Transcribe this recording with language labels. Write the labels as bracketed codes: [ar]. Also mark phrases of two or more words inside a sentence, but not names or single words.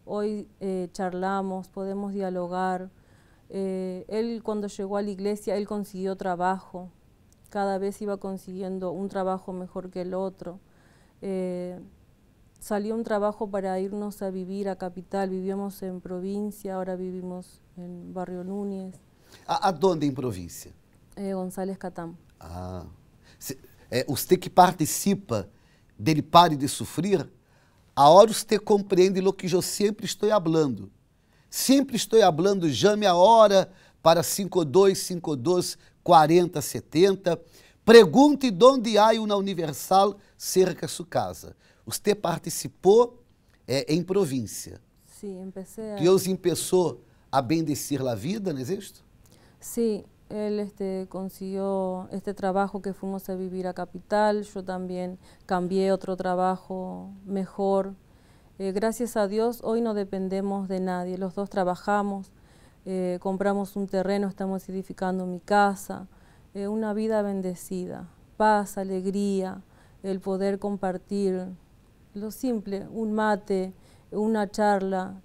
[es] Hoy charlamos, podemos dialogar. Él cuando llegó a la iglesia, él consiguió trabajo. Cada vez iba consiguiendo un trabajo mejor que el otro. Salió un trabajo para irnos a vivir a Capital. Vivíamos en provincia, ahora vivimos en Barrio Núñez. [pt] Aonde em província? [es] González Catán. [pt] Ah, você que participa dele Pare de Sofrer, a hora você compreende o que eu sempre estou falando. Sempre estou falando, chame a hora para 5252 4070. Pergunte onde há uma Universal cerca de sua casa. Você participou em província. [es] Sí, empecé a... [pt] Deus começou a bendecir a vida, não é isso? [es] Sí, él consiguió este trabajo que fuimos a vivir a Capital, yo también cambié otro trabajo mejor. Gracias a Dios hoy no dependemos de nadie, los dos trabajamos, compramos un terreno, estamos edificando mi casa, una vida bendecida, paz, alegría, el poder compartir lo simple, un mate, una charla.